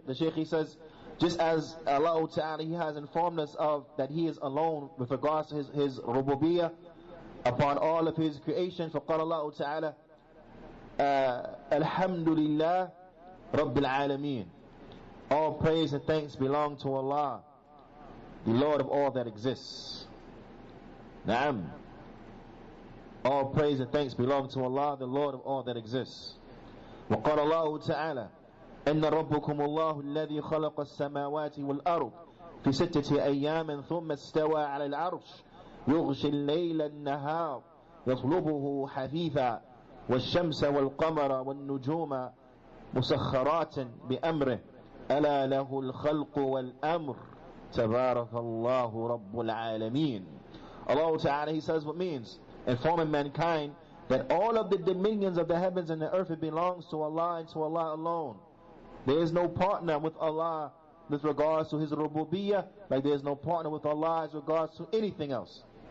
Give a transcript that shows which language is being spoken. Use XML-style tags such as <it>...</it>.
<en>The Shaykh, he says, just as Allah Ta'ala, He has informed us of that He is alone with regards to His rububiyyah upon all of His creation.</en> <ar>فقال الله تعالى الحمد لله رب العالمين.</ar> <en>All praise and thanks belong to Allah, the Lord of all that exists. Naam. All praise and thanks belong to Allah, the Lord of all that exists.</en> <ar>وقال الله تعالى إن ربكم الله الذي خلق السماوات والأرض في 6 أيام ثم استوى على العرش يغشي الليل النهار يطلبه حثيثا والشمس والقمر والنجوم مسخرات بأمره ألا له الخلق والأمر تبارك الله رب العالمين.</ar> <en>Allah Ta'ala, He says, what means informing mankind that all of the dominions of the heavens and the earth, it belongs to Allah and to Allah alone. There is no partner with Allah with regards to His rububiyyah, like there is no partner with Allah as regards to anything else.</en>